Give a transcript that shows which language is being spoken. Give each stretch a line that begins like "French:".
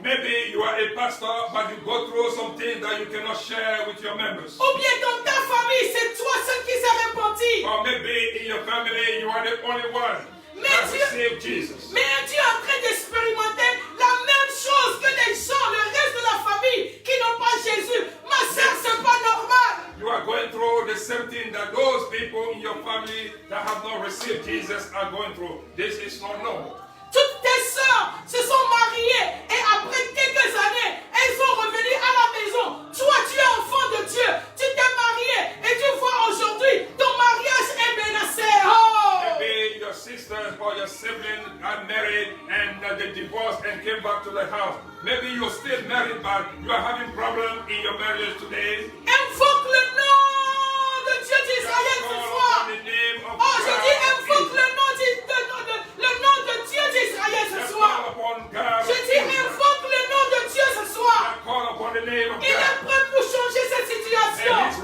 English: Maybe you are a pastor, but you go through something that you cannot share with your members.
French: Ou bien dans ta famille, c'est toi seul qui s'est repenti.
English: Or maybe in your family, you are the only one that received Jesus.
French: Mais tu es en train d'expérimenter la même chose que les gens, le reste de la famille qui n'ont pas Jésus. Ma soeur, c'est pas normal.
English: You are going through the same thing that those people in your family that have not received Jesus are going through. This is not normal.
French: Toutes tes soeurs se sont mariées et après quelques années, elles sont revenues à la maison. Toi, tu es enfant de Dieu. Tu t'es marié et tu vois aujourd'hui ton mariage est menacé. Oh!
English: Maybe your sisters or your siblings got married and they divorced and came back to the house. Maybe you're still married, but you are having problems in your marriage today.
French: Invoque le nom de Dieu d'Israël ce soir. Oh, je dis invoque le nom de Dieu d'Israël ce soir. Je dis invoque le nom de Dieu ce soir. Il est prêt pour changer cette situation.